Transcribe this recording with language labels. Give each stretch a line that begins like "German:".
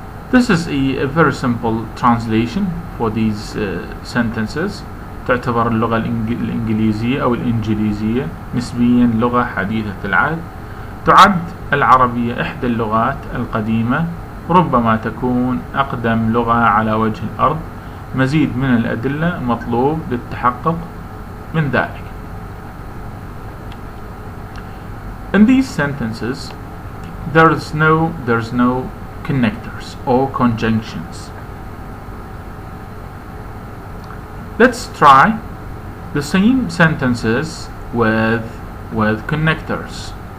English: This is a very simple translation for these sentences.
Arabic: تعتبر اللغة الإنجليزية أو الإنجليزية نسبيا لغة حديثة العهد. تعد العربية إحدى اللغات القديمة، ربما تكون أقدم لغة على وجه الأرض. مزيد من الأدلة مطلوب للتحقق من ذلك.
English: In these sentences, there's no connectors or conjunctions. Let's try the same sentences with connectors.